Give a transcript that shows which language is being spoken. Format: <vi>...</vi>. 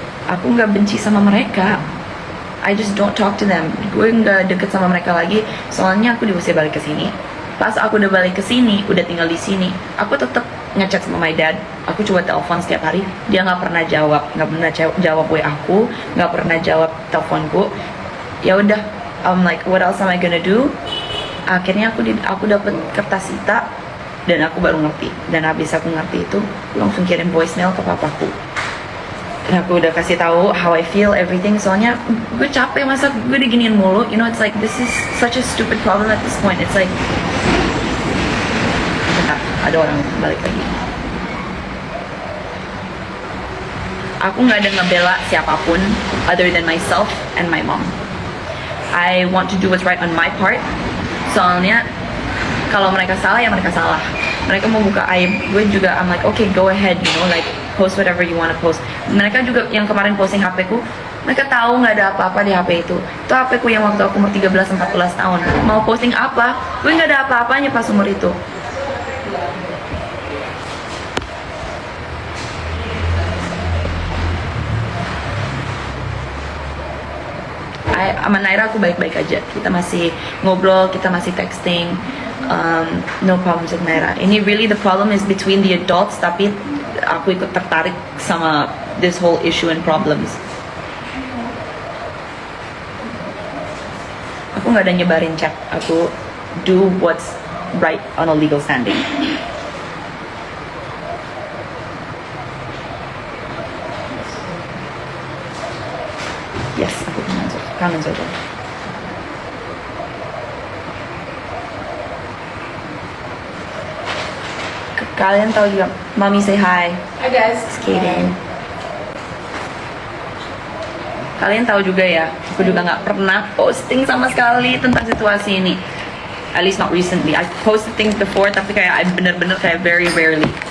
<id>Aku nggak benci sama mereka,</id> <en>I just don't talk to them.</en> <id>Gue nggak deket sama mereka lagi, soalnya aku diusir balik ke sini. Pas aku udah balik ke sini, udah tinggal di sini, aku tetap ngechat sama</id> <en>my dad.</en> <id>Aku coba telepon setiap hari, dia nggak pernah jawab, nggak pernah jawab WA aku, nggak pernah jawab teleponku. Ya udah,</id> <en>I'm like, what else am I gonna do?</en> <id>Akhirnya aku dapet kertas Sita dan aku baru ngerti. Dan habis aku ngerti itu, aku langsung kirim voicemail ke papaku. Dan aku udah kasih tahu</id> <en>how I feel, everything.</en> <id>Soalnya gue capek masa gue diginiin mulu.</id> <en>You know, it's like this is such a stupid problem at this point. It's like,</en> <id>bentar, ada orang balik lagi. Aku nggak ada ngebela siapapun</id> <en>other than myself and my mom. I want to do what's right on my part.</en> <id>Soalnya kalau mereka salah ya mereka salah. Mereka mau buka aib, gue juga</id> <en>I'm like okay, go ahead, you know, like post whatever you wanna post.</en> <id>Mereka juga yang kemarin posting HP ku, mereka tahu nggak ada apa-apa di HP itu. Itu HP ku yang waktu aku umur 13-14 tahun. Mau posting apa? Gue nggak ada apa-apanya pas umur itu. Sama Naira aku baik-baik aja. Kita masih ngobrol, kita masih texting.</id> <en>No problems with Naira. Ini really the problem is between the adults,</en> <id>tapi aku ikut tertarik sama</id> <en>this whole issue and problems.</en> <id>Aku nggak ada nyebarin chat.</id> <en>Aku do what's right on a legal standing.</en> <id>Yes, aku kangen saja. Kalian tahu juga,</id> <en>Mommy say hi. Hi guys. Skating.</en> <id>Kalian tahu juga ya, aku juga nggak pernah posting sama sekali tentang situasi ini.</id> <en>At least not recently. I posted things before,</en> <id>tapi kayak</id> <en>I</en> <id>bener-bener kayak</id> <en>very rarely.</en>